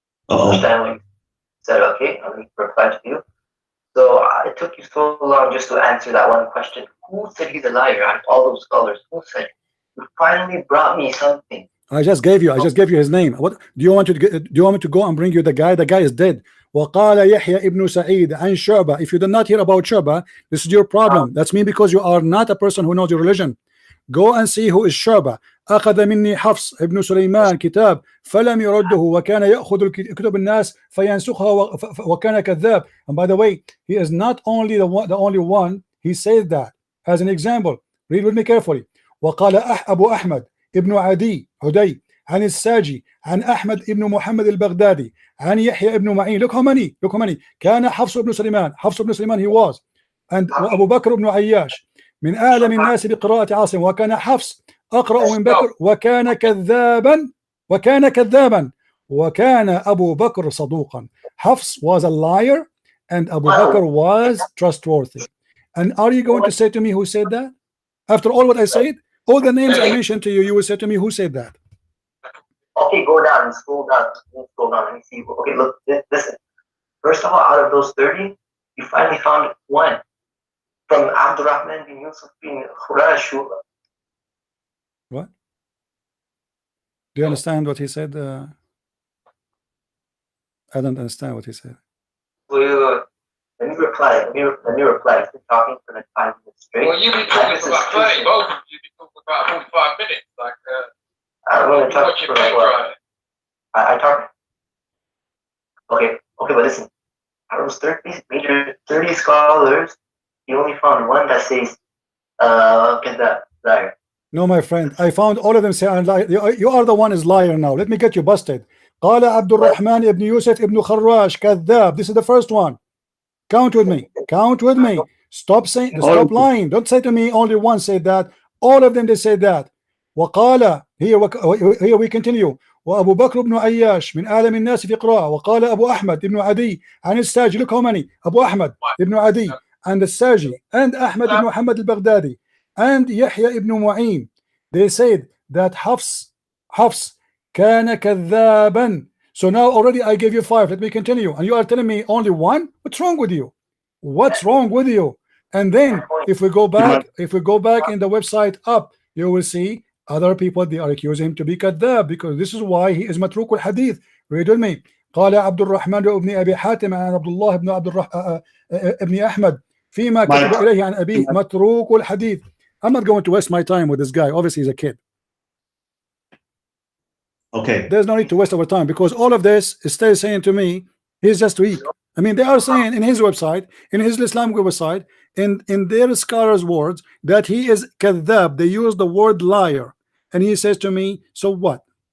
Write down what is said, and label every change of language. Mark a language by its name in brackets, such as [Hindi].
[English] Stanley said, okay, I'll reply to you. So it took you so long just to answer that one question. Who said he's a liar out of all those scholars? Who said it? You finally brought me something. I just gave you his name. What do you want to do? You want me to go and bring you the guy? The guy is dead. [Arabic] وقال يحيى ابن سعيد عن شعبة. [English] If you did not hear about Shu'bah, this is your problem. That's me, because you are not a person who knows your religion. Go and see who is Shu'bah. [Arabic] أخذ مني حفص ابن سليمان كتاب فلم يرده وكان يأخذ كتب الناس فينسخها وكان كذاب. [English] And by the way, he is not only the only one. He says that as an example. Read with me carefully. [Arabic] وقال أبو أحمد ابن عدي عن الساجي عن أحمد ابن محمد البغدادي عن يحيى ابن معين. [English] Look how many. [Arabic] كان حفص ابن سليمان [English] he was. And [Arabic] أبو بكر ابن عياش من أعلم الناس بقراءة عاصم وكان حفص أقرأ من بكر وكان كذابا وكان أبو بكر صدوقا. [English] Hafs was a liar and Abu Bakr was trustworthy. And are you going to say to me who said that? After all what I said, all the names I mentioned to you, you will say to me who said that. Okay, go down and scroll down. Let me see. Okay, look, listen. First of all, out of those 30, you finally found one from Abdurrahman bin Yusuf bin Khurash. What? Do you understand what he said? I don't understand what he said. Let me reply. Let me reply. He's been talking for like 5 minutes straight. Well, you be talking for about 30. Both of you be talking for about 45 minutes. Like, I'm going to talk for what? I talk. Okay, but listen. Out of those 30 scholars, you only found one that says, liar. No, my friend, I found all of them say I'm liar. You are the one is liar now. Let me get you busted. [Arabic] قال عبد الرحمن ابن يوسف ابن خراش كذاب. [English] This is the first one. Count with me. Stop lying. Don't say to me only one said that. All of them they said that. [Arabic] وقال [English] here we continue. [Arabic] وأبو بكر بن عياش من أعلم الناس في قراءة. وقال أبو أحمد ابن عدي عن الساجي. [English] Look how many. [Arabic] أبو أحمد ابن عدي [English] and [Arabic] الساجي and أحمد بن محمد البغدادي and Yahya ibn Mu'in. [English] They said that Hafs [Arabic] كان كذابا. [English] So now already I gave you 5. Let me continue. And you are telling me only one? What's wrong with you? And then if we go back in the website up, you will see other people, they are accusing him to be kadhab, because this is why he is matruk al hadith. Read with me. [Arabic] قال عبد الرحمن بن أبي حاتم عن عبد الله بن ابن أحمد فيما كتب إليه عن أبيه متروك الحديث. [English] I'm not going to waste my time with this guy. Obviously he's a kid. Okay. There's no need to waste our time, because all of this is still saying to me he's just weak. I mean, they are saying in his website, in his Islamic website, in their scholars' words, that he is kadhab. They use the word liar, and he says to me, so what?